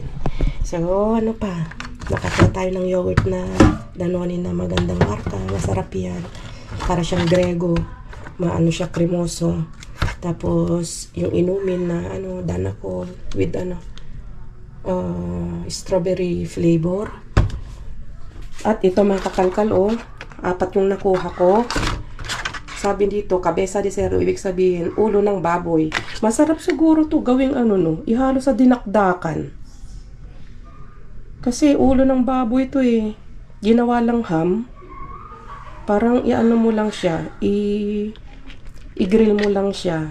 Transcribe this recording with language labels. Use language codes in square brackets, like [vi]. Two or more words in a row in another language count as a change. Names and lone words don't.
[tl] So ano pa, nakakita tayo ng yogurt na Danone na magandang marka, masarap yan, para siyang Grego, siya, kremoso. Tapos yung inumin na Danacol [en] with strawberry flavor. [tl] At ito, mga kakalkal, 4 yung nakuha ko. Sabi dito, [es] cabeza de cerdo, [tl] ibig sabihin ulo ng baboy. Masarap siguro to gawing ihalo sa dinakdakan. Kasi ulo ng baboy to ginawa lang ham. Parang mo lang siya, i-grill mo lang siya.